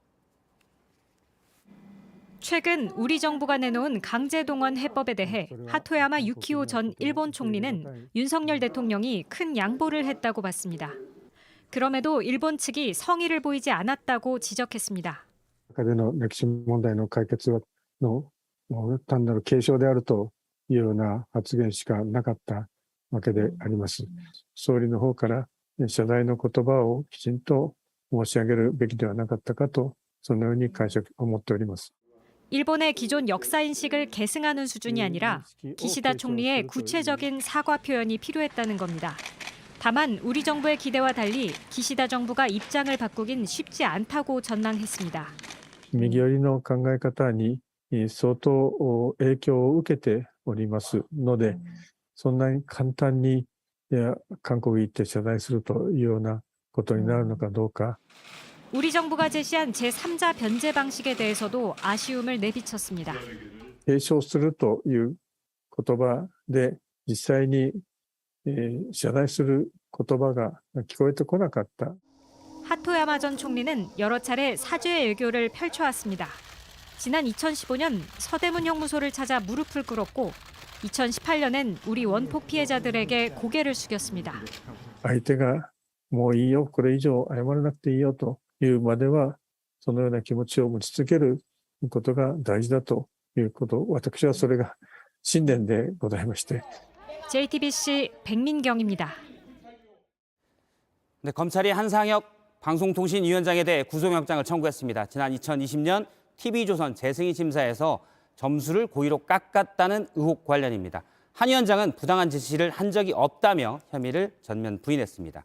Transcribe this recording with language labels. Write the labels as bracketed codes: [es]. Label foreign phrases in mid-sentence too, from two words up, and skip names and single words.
[ko] 최근 우리 정부가 내놓은 강제동원 해법에 대해 하토야마 유키오 전 일본 총리는 윤석열 대통령이 큰 양보를 했다고 봤습니다. 그럼에도 일본 측이 성의를 보이지 않았다고 지적했습니다. [ja] 中での歴史問題の解決の単なる継承であるというような発言しかなかったわけであります。総理の方から謝罪の言葉をきちんと申し上げるべきではなかったかと、そのように思っております。 [ko] 일본의 기존 역사인식을 계승하는 수준이 아니라 기시다 총리의 구체적인 사과 표현이 필요했다는 겁니다. 다만 우리 정부의 기대와 달리 기시다 정부가 입장을 바꾸긴 쉽지 않다고 전망했습니다. [ja] 右寄りの考え方に相当影響を受けておりますので、そんなに簡単に韓国に行って謝罪するというようなことになるのかどうか。 [ko] 우리 정부가 제시한 제3자 변제 방식에 대해서도 아쉬움을 내비쳤습니다. [ja] 継承するという言葉で実際に謝罪する言葉が聞こえてこなかった。 [ko] 하토야마 전 총리는 여러 차례 사죄 외교를 펼쳐왔습니다. 지난 2015년 서대문 형무소를 찾아 무릎을 꿇었고 2018년엔 우리 원폭 피해자들에게 고개를 숙였습니다. [ja] 相手がもういいよ、これ以上謝らなくていいよというまではそのような気持ちを持ち続けることが大事だということ、私はそれが信念でございまして。 [ko] JTBC 백민경입니다. 네, 검찰이 한상혁 방송통신위원장에 대해 구속영장을 청구했습니다. 지난 2020년 TV조선 재승인 심사에서 점수를 고의로 깎았다는 의혹 관련입니다. 한 위원장은 부당한 지시를 한 적이 없다며 혐의를 전면 부인했습니다.